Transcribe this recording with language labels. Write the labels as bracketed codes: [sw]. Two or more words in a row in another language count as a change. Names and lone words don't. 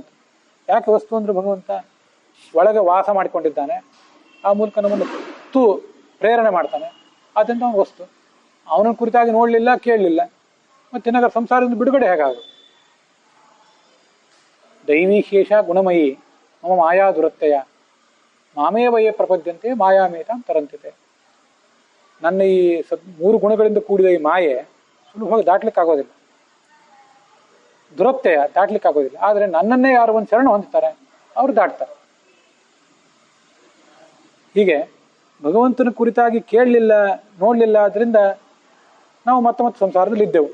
[kn] ಯಾಕೆ ವಸ್ತು ಅಂದರೆ ಭಗವಂತ ಒಳಗೆ ವಾಸ ಮಾಡಿಕೊಂಡಿದ್ದಾನೆ, ಆ ಮೂಲಕ ನಮ್ಮನ್ನು ಪ್ರೇರಣೆ ಮಾಡ್ತಾನೆ. ಆದ್ದರಿಂದ ಅವನು ವಸ್ತು. ಅವನ ಕುರಿತಾಗಿ ನೋಡಲಿಲ್ಲ, ಕೇಳಲಿಲ್ಲ, ಮತ್ತಿನ್ನಾಗ ಸಂಸಾರದಿಂದ ಬಿಡುಗಡೆ ಹೇಗಾಗ? [sa] ದೈವೀಶೇಷ ಗುಣಮಯಿ ಮಮ ಮಾಯಾ ದುರತ್ಯಯ ಮಾಮೇವಯೇ ಪ್ರಪದ್ಯಂತೆ ಮಾಯಾಮೇತಾಂ ತರಂತಿತೆ. [kn] ನನ್ನ ಈ 3 ಗುಣಗಳಿಂದ ಕೂಡಿದ ಈ ಮಾಯೆ ಸುಲಭವಾಗಿ ದಾಟ್ಲಿಕ್ಕೆ ಆಗೋದಿಲ್ಲ, ದುರತ್ಯಯ ದಾಟ್ಲಿಕ್ಕೆ ಆಗೋದಿಲ್ಲ. ಆದರೆ ನನ್ನನ್ನೇ ಯಾರು ಒಂದು ಶರಣ ಹೊಂದುತ್ತಾರೆ ಅವರು ದಾಟ್ತಾರೆ. ಹೀಗೆ ಭಗವಂತನ ಕುರಿತಾಗಿ ಕೇಳಲಿಲ್ಲ, ನೋಡಲಿಲ್ಲ, ಅದರಿಂದ ನಾವು ಮತ್ತೆ ಸಂಸಾರದಲ್ಲಿ ಇದ್ದೆವು.